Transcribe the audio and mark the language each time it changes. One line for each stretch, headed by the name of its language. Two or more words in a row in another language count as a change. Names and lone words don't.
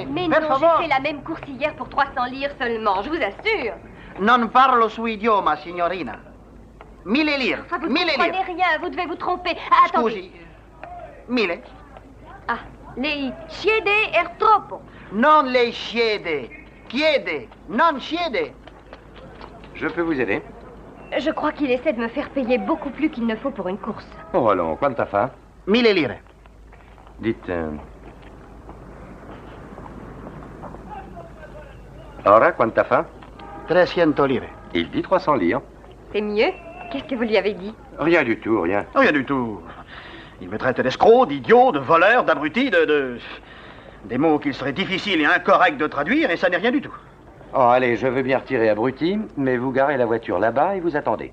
French: Mais
Italian: per
French: non,
Italian: favor.
French: j'ai fait la même course hier pour 300 lire seulement, je vous assure.
Italian: Non parlo su idioma, signorina. 1000 lire.
French: Ah, vous
Italian: 1000
French: ne comprenez
Italian: lire.
French: rien, vous devez vous tromper. Ah, attendez.
Italian: Scusi. 1000. Ah, lei chiede er troppo. Non lei chiede. Chiede. Non chiede.
French: Je peux vous aider? Je crois qu'il essaie de me faire payer beaucoup plus qu'il ne faut pour une course. Oh, allons,
Italian: quanta fa? 1000 lire.
French: Dites...
Italian: Ora, quanta fa? 300 lire.
French: Il dit 300 lire. C'est mieux? Qu'est-ce que vous lui avez dit? Rien du tout, rien. Rien du tout. Il me traite d'escroc, d'idiot, de voleur, d'abruti, des mots qu'il serait difficile et incorrect de traduire, et ça n'est rien du tout. Oh, allez, je veux bien retirer abruti, mais vous garez la voiture là-bas et vous attendez.